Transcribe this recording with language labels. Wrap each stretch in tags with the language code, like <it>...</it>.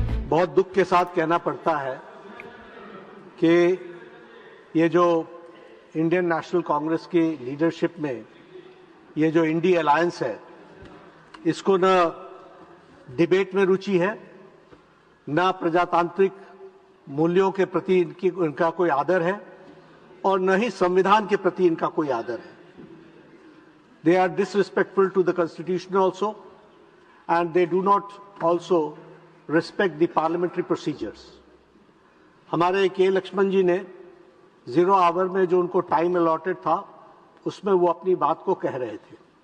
<hi>बहुत दुख के साथ कहना पड़ता है कि ये जो इंडियन नेशनल कांग्रेस की लीडरशिप में ये जो इंडी अलायंस है, इसको न डिबेट में रुचि है, न प्रजातांत्रिक मूल्यों के प्रति इनका कोई आदर है और न ही संविधान के प्रति इनका कोई आदर है।</hi> <en>They are disrespectful to the Constitution also, and they do not also respect the parliamentary procedures.</en> <hi>हमारे के लक्ष्मण जी ने 0 आवर में जो उनको टाइम अलॉटेड था, उसमें वो अपनी बात को कह रहे थे।</hi>